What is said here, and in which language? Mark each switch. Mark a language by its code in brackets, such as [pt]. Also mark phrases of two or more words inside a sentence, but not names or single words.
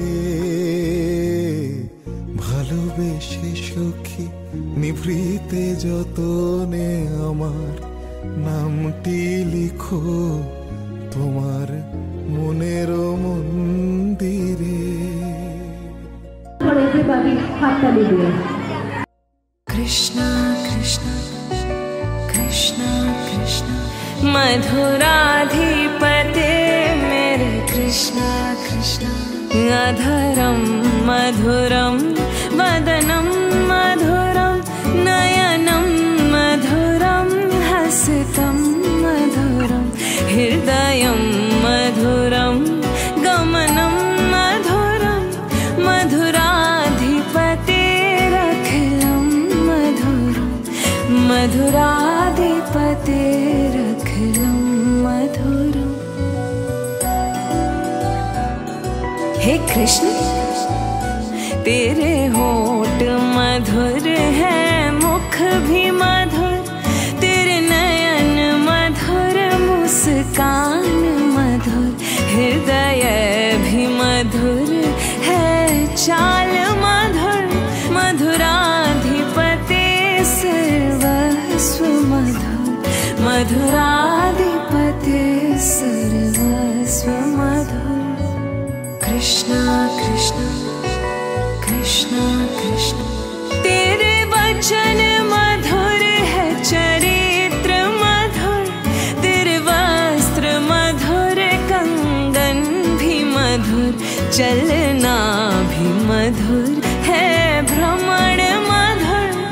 [bn] ভালোবেসে সখী নিভৃতে যতনে আমার নামটি লিখো তোমার মনের মন্দিরে। [hi] कृष्ण कृष्ण कृष्ण कृष्ण मधुराधिपते मेरे कृष्ण कृष्ण। [sa] अधरं मधुरं वदनं मधुरं नयनं मधुरं हसितं मधुरं हृदयं मधुरं गमनं मधुरं मधुराधिपतेरखिलं मधुरं मधुराधिपतेरखिलं मधुरम्। [hi] हे कृष्ण तेरे होठ मधुर है मुख भी मधुर, तेरे नयन मधुर मुस्कान मधुर, हृदय भी मधुर है चाल मधुर, मधुराधिपते सर्वस्व मधुर, मधुराधिपते सर्वस्व मधुर। कृष्ण कृष्ण कृष्ण कृष्ण तेरे वचन मधुर है चरित्र मधुर, तेरे वस्त्र मधुर कंगन भी मधुर, चलना भी मधुर है भ्रमण मधुर,